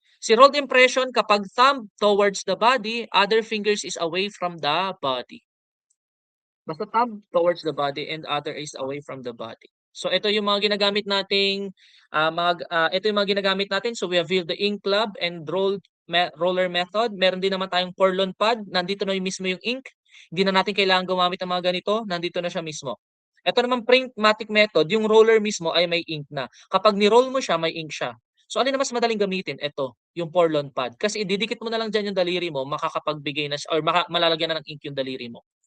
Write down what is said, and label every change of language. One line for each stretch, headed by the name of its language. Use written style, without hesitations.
English: Si rolled impression kapag thumb towards the body, other fingers is away from the body. Basta thumb towards the body and other is away from the body.
Filipino: So ito yung mga ginagamit nating, ito yung mga ginagamit natin.
English: So we have the ink club and roller method.
Filipino: Meron din naman tayong Porlon pad, nandito na yung mismo yung ink. Hindi na natin kailangan gumamit ng mga ganito, nandito na siya mismo. Ito naman printmatic method, yung roller mismo ay may ink na. Kapag ni-roll mo siya, may ink siya. So alin na mas madaling gamitin? Ito, yung Porlon pad. Kasi ididikit mo na lang dyan yung daliri mo, makakapagbigay na siya, or malalagyan na ng ink yung daliri mo.